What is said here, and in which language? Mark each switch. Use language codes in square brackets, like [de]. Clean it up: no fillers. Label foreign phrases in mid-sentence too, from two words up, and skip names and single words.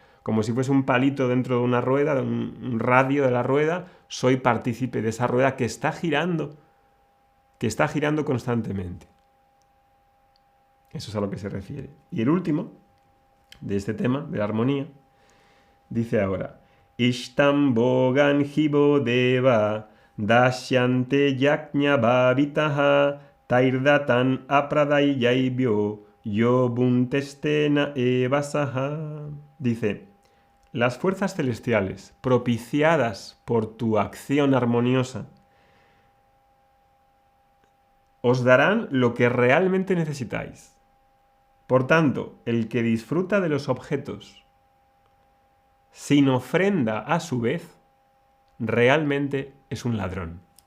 [es] Como si fuese un palito dentro de una rueda, de un radio de la rueda, soy partícipe de esa rueda que está girando constantemente. Eso es a lo que se refiere. Y el último, de este tema, de la armonía, dice ahora, [sa] इष्टम् भोगान् हि वो देवा दास्यन्ते यज्ञभाविताः तैर्दत्तान् अप्रदायैभ्यो यो भुङ्क्ते स्तेन एव सः. [es] Dice, las fuerzas celestiales, propiciadas por tu acción armoniosa, os darán lo que realmente necesitáis. Por tanto, el que disfruta de los objetos sin ofrenda a su vez, realmente es un ladrón.